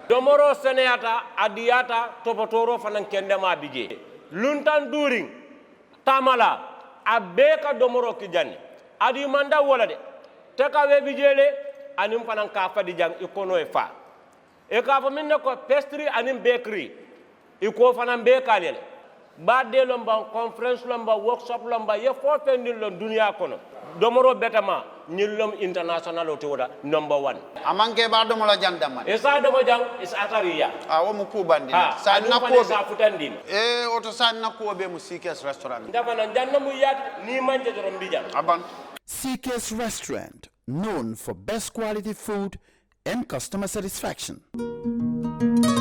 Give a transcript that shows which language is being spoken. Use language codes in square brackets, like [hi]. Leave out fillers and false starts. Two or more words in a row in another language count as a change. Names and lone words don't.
[man] domoro seneyata adiyata topotoro fanan kendema bije luntan during tamala abeka domoro ki janni adi manda wala de te ka we bijele anim fanan ka fadi jang ikono e fa e ka fa minne ko pastry anim bakery iko fanan be kalele badde lomba conference lomba workshop lomba ye fo fendin lon dunia kono domoro betama nyillom international otoda number 1 amanke ba domo la jandama e sa domo jang is atariya wo mu kubandi sa nakko sa futandin e oto sa nakko be mu sikes restaurant ndafa na janna mu yat ni manje dorom bija aban [en] CK's Restaurant, known for best quality food and customer satisfaction.